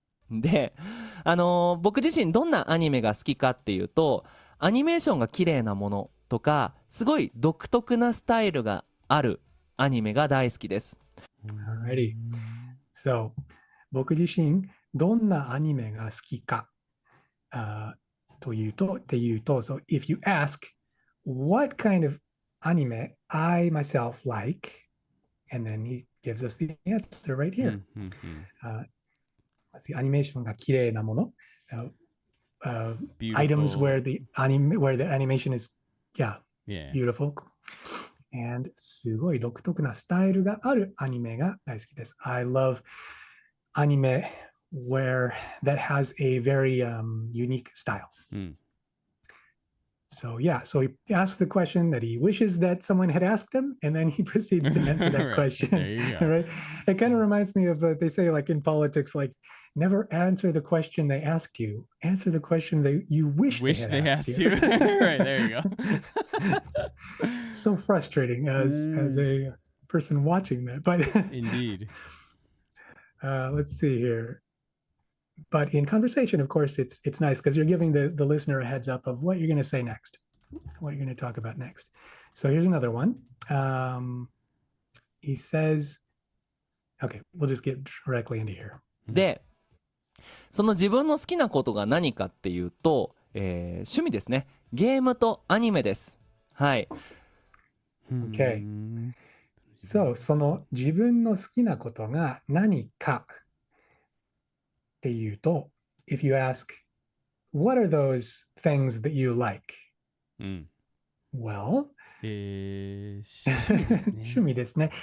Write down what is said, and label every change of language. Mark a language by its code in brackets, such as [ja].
[ja] で、僕自身どんなアニメが好きかっていうと、アニメーションが綺麗なものとか、すごい独特なスタイルがあるアニメが大好きです。 [en] Alrighty. So, [ja] 僕自身どんなアニメが好きか、というと、 [en] so if you ask what kind of anime I myself like, and then he gives us the answer right here. Let's see, [ja] アニメーションが綺麗なもの。 [en] Items where the animation is, beautiful. [ja] And すごい独特なスタイルがあるアニメが大好きです。 [en] I love anime that has a very unique style. So so he asks the question that he wishes that someone had asked him, and then he proceeds to answer that Right. question. There you go. Right? It kind of reminds me of they say like in politics, like never answer the question they asked you. Answer the question that you wish they had asked you. Right, there you go. So frustrating as a person watching that. But Indeed. Let's see here. But in conversation, of course, it's nice because you're giving the listener a heads up of what you're going to say next, what you're going to talk about next. So here's another one. He says, okay, we'll just get directly into here. [ja] で、その自分の好きなことが何かっていうと、趣味ですね。ゲームとアニメです。はい。 [en] Okay. So [ja] その自分の好きなことが何かっていうと、 [en] if you ask, what are those things that you like? [ja] Well, 趣味ですね。